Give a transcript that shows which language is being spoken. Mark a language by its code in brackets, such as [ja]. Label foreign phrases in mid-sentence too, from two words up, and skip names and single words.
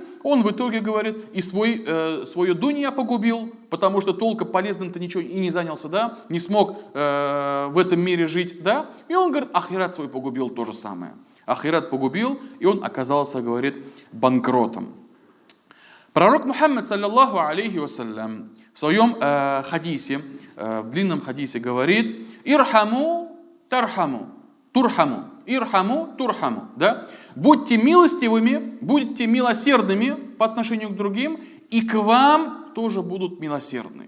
[ru] Он в итоге, говорит, и свою дунья погубил, потому что толком полезным-то ничего и не занялся, да, не смог в этом мире жить, да, и он, говорит, ахират свой погубил то же самое. Ахират погубил, и он оказался, говорит, банкротом. Пророк Мухаммад, [ar] صلى الله عليه وسلم, [ru] в своем хадисе, в длинном хадисе говорит: [ar] «ارحموا ترحموا ترحموا ارحموا ترحموا». [ru] Да? Будьте милостивыми, будьте милосердными по отношению к другим, и к вам тоже будут милосердны.